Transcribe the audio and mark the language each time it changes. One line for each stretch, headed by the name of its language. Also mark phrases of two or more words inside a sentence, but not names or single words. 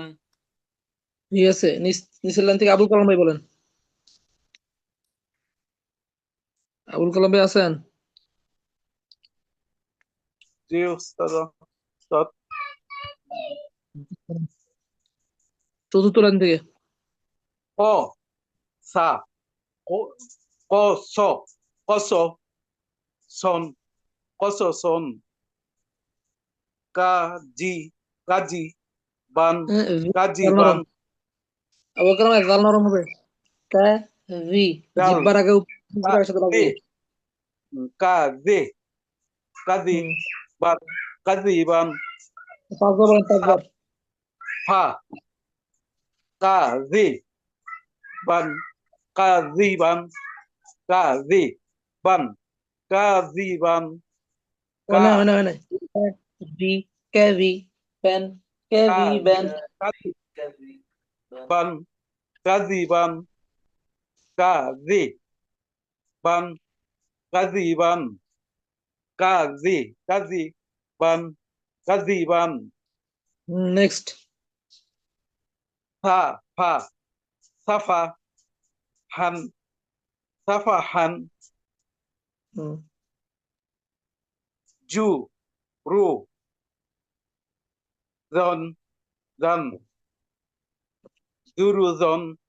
Bangla: ঠিক আছে। নিচের লাইন থেকে আবুল কালাম ভাই বলেন। আবুল কালাম ভাই আছেন? জি উস্তাদ উস্তাদ। চতুর্থ লাইন থেকে। ক সা ক ক স কস সন কস সন কাজি কাজি বান হ্যাঁ, কাজি গাল বান নরম। আবুল কালাম ভাই গাল নরম হবে। কা ভি কাল জিব্বার আগে জিব্বার সাথে কাজি লাগবে। কাজি কাজি হুম, বান কাজি বান পাঁচবার বলেন, পাঁচবার। ফা কাজি বান কাজি বান কাজি বান কাজি বান হয় কা না, হয় না, হয় না। ভি কে ভি পেন কে ভি কাজি বেন। কাজি বান কাজি বান কাজি বান কাজি বান কাজি কাজি বান কাজি বান নেক্সট। সা ফা সাফা হান সাফা হান হুম জু রু জন জন দুরুজন